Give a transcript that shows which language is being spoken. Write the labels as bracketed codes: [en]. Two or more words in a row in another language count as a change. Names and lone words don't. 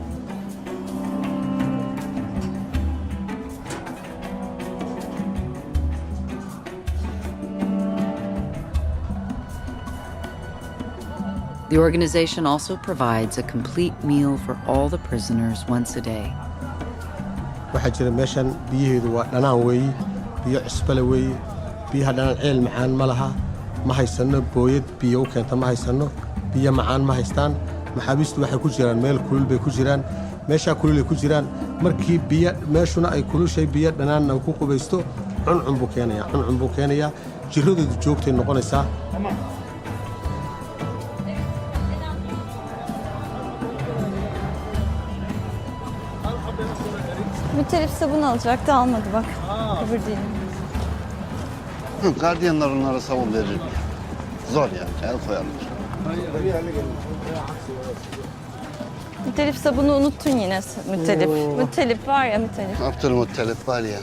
[en] The organization also provides a complete meal for all the prisoners once a day. [so] waxaa jira meeshan biyaheedu waa dhanaan weeyi biyo cusbale weeyi biyaha dhanaan ceel macaan ma laha ma haysano booyad biyo u keenta ma haysano biyo macaan ma haystaan maxaabiistu waxay ku jiraan meel kulul bay ku jiraan meeshaa kululay ku jiraan markii biyo meeshuna ay kulushay biyo dhanaanna ku qubaysto cuncun buu keenayaa jirradoodu joogtay noqonaysaa. [tr] Mütelif sabun alacaktı almadı bak. Öbür değil. Gardiyanlar onlara sabun verir. Zor yani, el koyarlar. Mütelif sabunu unuttun yine mütelif. Mütelif var ya mütelif. Abdülmuttalip var ya.